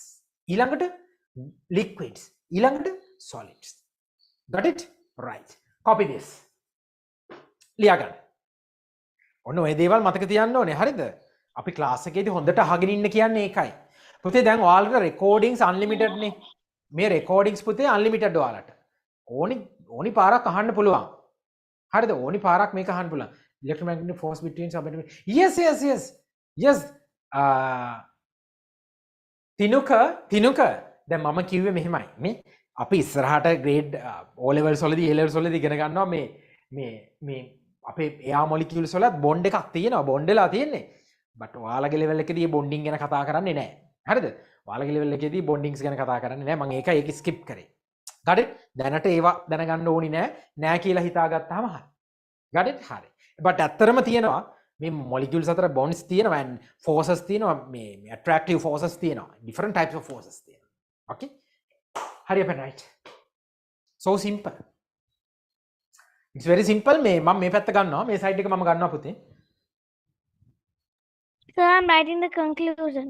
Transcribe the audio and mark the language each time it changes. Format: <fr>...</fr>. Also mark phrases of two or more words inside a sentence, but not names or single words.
<si>ඊළඟට liquids. ඊළඟට solids.</si> <en>Got it? Right. Copy this.</en> <si>ලියා ගන්න. ඔන්න ඔය දේවල් මතක තියන්න ඕනේ. හරිද? අපි ක්ලාස් එකේදී හොඳට අහගෙන ඉන්න කියන්නේ ඒකයි. පුතේ දැන් ඔයාලට</si> <en>recordings unlimited</en> <si>නේ. මේ recordings පුතේ unlimited ඔයාලට. ඕනි පාරක් අහන්න පුළුවන්. හරිද? ඕනි පාරක් මේක අහන්න පුළුවන්.</si> <en>Electromagnetic force between subatomic. Yes.</en> <si>තිනුක දැන් මම කිව්වේ මෙහෙමයි. මේ අපි ඉස්සරහට grade O levels වලදී A levels වලදී ඉගෙන ගන්නවා මේ අපේ</si> <en>air molecules</en> <si>වලත් bond එකක් තියෙනවා. bond වෙලා තියෙන්නේ. but ඔයාලගේ level එකේදී bonding ගැන කතා කරන්නේ නැහැ. හරිද? ඔයාලගේ level එකේදී bondings ගැන කතා කරන්නේ නැහැ. මම ඒක skip කරේ.</si> <en>got it?</en> <si>දැනට ඒවා දැනගන්න ඕනි නෑ කියලා හිතාගත්තාම හරි.</si> <en>got it?</en> <si>හරි. but ඇත්තටම තියෙනවා මේ molecules අතර bonds තියෙනවා and forces තියෙනවා මේ</si> <en>attractive forces</en> <si>තියෙනවා.</si> <en>different types of forces</en> <si>තියෙනවා.</si> <en>Okay, hurry up and write. So simple. It's very simple.</en> <si>මම මේ පැත්ත ගන්නවා, මේ side එක මම ගන්නවා පුතේ.</si> <en>So I'm writing the conclusion.</en>